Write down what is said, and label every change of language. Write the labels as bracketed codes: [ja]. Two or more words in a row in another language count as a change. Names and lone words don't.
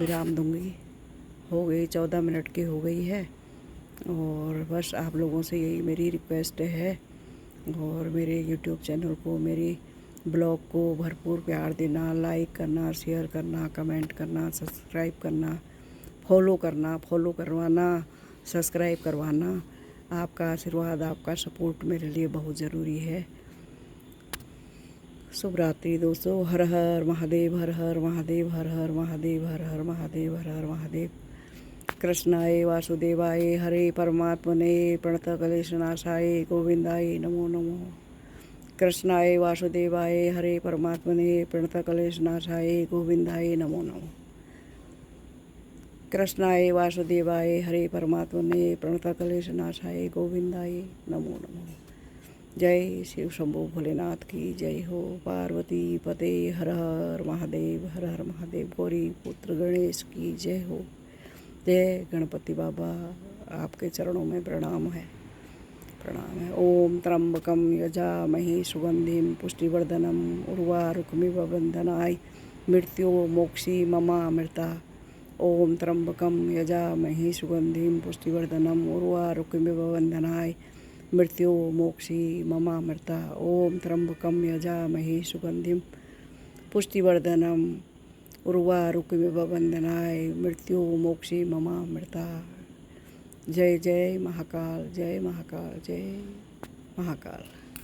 [hi] हो गई 14 मिनट की हो गई है और बस आप लोगों से यही मेरी रिक्वेस्ट है, और मेरे यूट्यूब चैनल को, मेरी ब्लॉग को भरपूर प्यार देना, लाइक करना, शेयर करना, कमेंट करना, सब्सक्राइब करना, फॉलो करना, फॉलो करवाना, सब्सक्राइब करवाना। आपका आशीर्वाद, आपका सपोर्ट मेरे लिए बहुत ज़रूरी है। शुभ रात्रि दोस्तों। हर हर महादेव, हर हर महादेव, हर हर महादेव, हर हर महादेव, हर हर महादेव। [sa] कृष्णाय वासुदेवाय हरे परमात्मने प्रणतक्लेशनाशाय गोविंदाय नमो नमो। कृष्णाय वासुदेवाय हरे परमात्मने प्रणतक्लेशनाशाय गोविंदाय नमो नमो। कृष्णाय वासुदेवाय हरे परमात्मने प्रणतक्लेशनाशाय गोविंदाय नमो नमो। [hi] जय शिव शंभो भोलेनाथ की जय हो। पार्वती पते हर हर महादेव, हर हर महादेव। गौरी पुत्र गणेश की जय हो। जय गणपति बाबा, आपके चरणों में प्रणाम है, प्रणाम है। [sa] ओम त्र्यंबकम यजामहे सुगंधिम पुष्टिवर्धनम उर्वारुकमिव बंधनाय मृत्यो मोक्षी ममामृता। ओम त्र्यंबकम यजामहे सुगंधिम पुष्टिवर्धनम उर्वारुकमिव बंधनाय मृत्यो मोक्षी ममामृता। ओम त्र्यंबकम यजामहे सुगंधिम पुष्टिवर्धनम उर्वारुकमिव बंधनाय मृत्यो मोक्षी ममामृता। [hi] जय जय महाकाल, जय महाकाल, जय महाकाल।